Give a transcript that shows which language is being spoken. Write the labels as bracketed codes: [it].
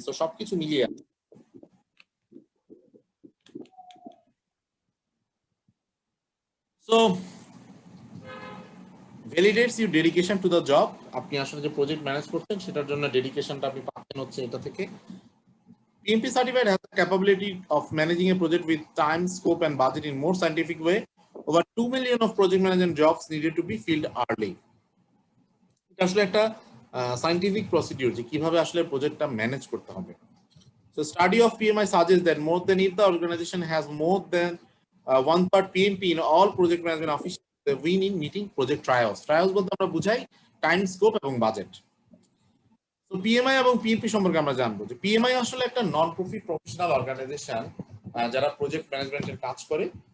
[en] so [bn] সবকিছু মিলিয়ে [en] So validates your dedication to the job. [bn] আপনি আসলে যে প্রজেক্ট ম্যানেজ করছেন সেটার জন্য ডেডিকেশনটা আপনি পাচ্ছেন হচ্ছে এটা থেকে। [en] PMP certified has the capability of managing a project with time, scope, and budget in more scientific way. Over 2 million of project management jobs needed to be filled early. [bn] এটা আসলে একটা সায়েন্টিফিক প্রসিডিউর যে কিভাবে আসলে প্রজেক্টটা manage করতে হবে। [en] So study of PMI suggests that more than if the organization has more than 1/3 PMP in all project management officials, they win in meeting project trials. [bn] Trials বলতে আমরা বুঝাই টাইম, স্কোপ এবং বাজেট। তো PMI এবং PMP সম্পর্কে আমরা জানবো যে পিএমআই আসলে একটা নন প্রফিট প্রফেশনাল অর্গানাইজেশন যারা প্রজেক্ট ম্যানেজমেন্টের কাজ করে।